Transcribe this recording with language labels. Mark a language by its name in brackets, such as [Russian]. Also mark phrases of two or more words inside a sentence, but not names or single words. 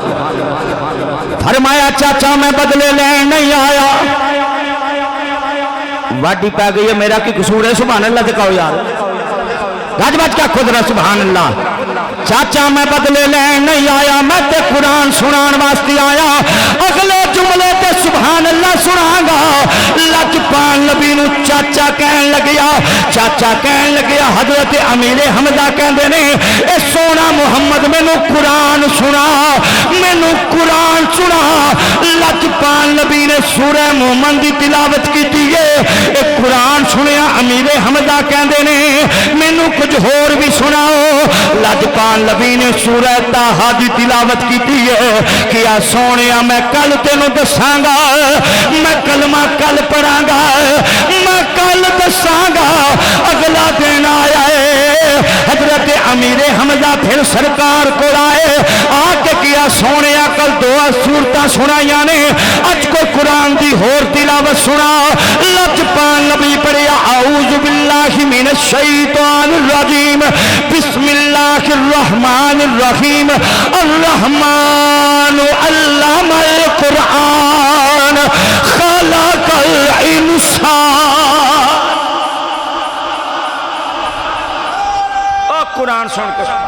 [Punjabi] فرمایا چاچا میں بدلے لین نہیں آیا، واڈی پہ گئی ہے میرا کی قصور ہے؟ [Arabic] سبحان اللہ [Punjabi] دکھاؤ یار، گج بج کے آنکھوں ذرا [Arabic] سبحان اللہ۔ [Punjabi] چاچا میں بدلے لین نہیں آیا، میں تے قرآن سنان واسطے آیا۔ اگلے جملے تے [Arabic] سبحان اللہ [Punjabi] سناں گا۔ لجپال نبی نو چاچا کہن لگیا، چاچا کہن لگیا حضرت امیر حمزہ کہندے نے اے سونا محمد مینوں قرآن سنا، مینوں قرآن سنا۔ لجپال نبی نے سورہ مومن دی تلاوت کیتی ہے، اے قرآن سنیا امیر حمزہ کہندے نے مینوں کچھ ہور بھی سناؤ۔ لجپال نبی نے سورہ طٰہٰ دی تلاوت کیتی ہے، کیا سونیا میں کل تینوں دساں گا، میں کلمہ کل پڑھاں گا، میں کل دساں گا۔ اگلا دن آیا ہے، حضرت امیر حمزہ پھر سرکار کو آئے، آ کے کیا سونیا کل 2 سورتاں سنائیاں نے، اج کو قرآن دی ہور تلاوت سنا۔ لجپال نبی پڑھیا [Arabic] اعوذ باللہ من الشیطان الرجیم، بسم اللہ الرحمن الرحیم، الرحمن علم القرآن خلق الانسان۔ [Punjabi] قرآن سن کے